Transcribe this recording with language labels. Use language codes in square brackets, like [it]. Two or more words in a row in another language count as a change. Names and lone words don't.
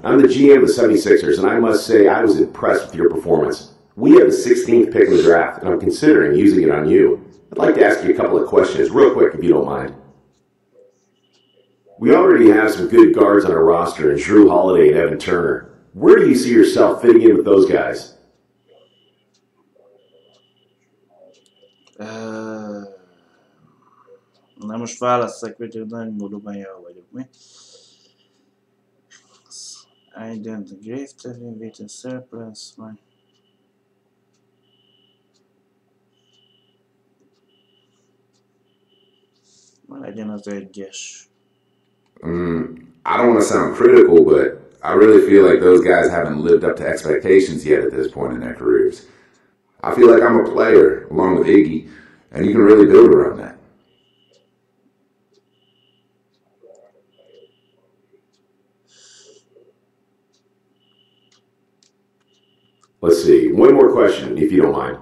[en] I'm the GM of the 76ers, and I must say I was impressed with your performance. We have the 16th pick in the draft, and I'm considering using it on you. I'd like to ask you a couple of questions real quick, if you don't mind. We already have some good guards on our roster in Drew Holiday and Evan Turner. Where do you see yourself fitting in with those guys? [hu] Na most válasszak, hogy nagyon módban jól vagyok, mi? Ident grave telling with a surplus, vagy... Ma legyen az egyes. [en] I don't want to sound critical, but I really feel like those guys haven't lived up to expectations yet at this point in their careers. I feel like I'm a player, along with Iggy, and you can really build around that. Let's see, one more question, if you don't mind.